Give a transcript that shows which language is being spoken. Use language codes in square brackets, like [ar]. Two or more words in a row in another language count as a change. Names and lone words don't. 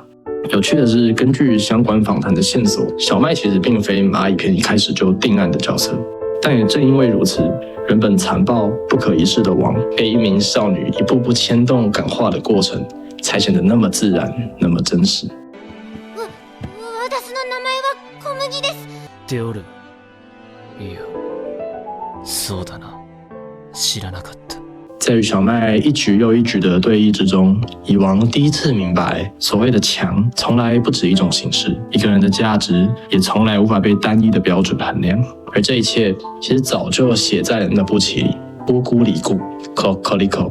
[zh] 有趣的是，根据相关访谈的线索，小麦其实并非蚂蚁篇一开始就定案的角色。但也正因为如此，原本残暴不可一世的王，被一名少女一步步牵动感化的过程，才显得那么自然，那么真实。 [ja] 私の名前は小麦です。デオル、いや、そうだな。知らなかった。 [zh] 在与小麦一局又一局的对弈之中，蚁王第一次明白，所谓的强从来不止一种形式，一个人的价值也从来无法被单一的标准衡量。而这一切其实早就写在了那部棋里，乌孤里固 Kokoliko。